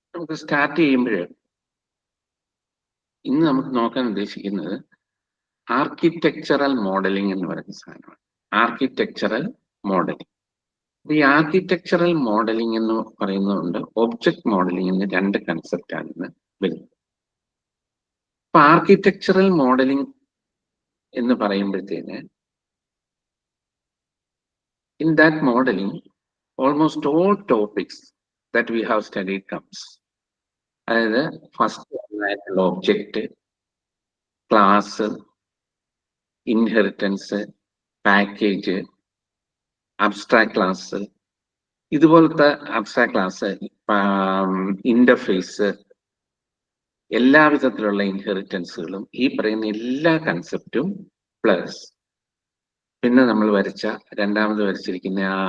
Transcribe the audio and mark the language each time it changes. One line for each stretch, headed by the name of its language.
Malayalam: നമുക്ക് സ്റ്റാർട്ട് ചെയ്യുമ്പോൾ ഇന്ന് നമുക്ക് നോക്കാൻ ഉദ്ദേശിക്കുന്നത് ആർക്കിടെക്ചറൽ മോഡലിംഗ് എന്ന് പറയുന്ന സാധനമാണ്. Architectural modelling. ഈ ആർക്കിടെക്ചറൽ മോഡലിംഗ് എന്ന് പറയുന്നതുകൊണ്ട് ഒബ്ജക്ട് മോഡലിംഗ് എന്ന് രണ്ട് കൺസെപ്റ്റാണ് ഇന്ന് വരുന്നത്. അപ്പൊ ആർക്കിടെക്ചറൽ മോഡലിംഗ് എന്ന് പറയുമ്പോഴത്തേന്
English: in that modeling almost all topics that we have studied comes.
Malayalam: അതായത് ഫസ്റ്റ് ആയിട്ടുള്ള object, class, inheritance, package, abstract class, ഇതുപോലത്തെ അബ്സ്ട്രാക്ട് ക്ലാസ്, ഇന്റർഫേസ്, എല്ലാ വിധത്തിലുള്ള ഇൻഹെറിറ്റൻസുകളും ഈ പറയുന്ന എല്ലാ കൺസെപ്റ്റും പ്ലസ് പിന്നെ നമ്മൾ രണ്ടാമത് വരച്ചിരിക്കുന്ന